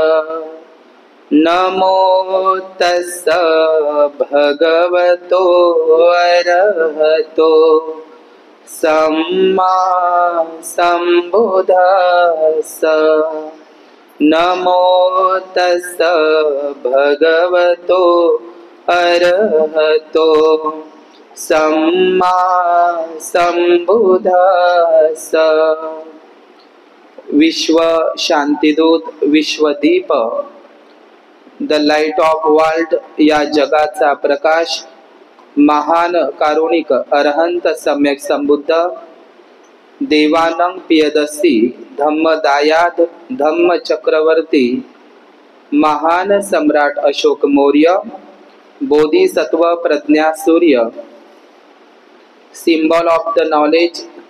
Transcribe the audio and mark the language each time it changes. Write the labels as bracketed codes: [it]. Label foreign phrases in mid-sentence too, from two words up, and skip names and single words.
[pi] नमो तस्स भगवतो अरहतो सम्मा सम्बुद्धस्स। नमो तस्स भगवतो अरहतो सम्मा सम्बुद्धस्स। [mr] विश्व शांतिदूत, विश्वदीप, [en] the light of world [mr] या जगाचा प्रकाश, महान कारुणिक अरहंत सम्यक संबुद्ध देवानंग पियदसी धम्मदायाद धम्म चक्रवर्ती महान सम्राट अशोक मौर्य, बोधिसत्व प्रज्ञा सूर्य, [en] symbol of the knowledge,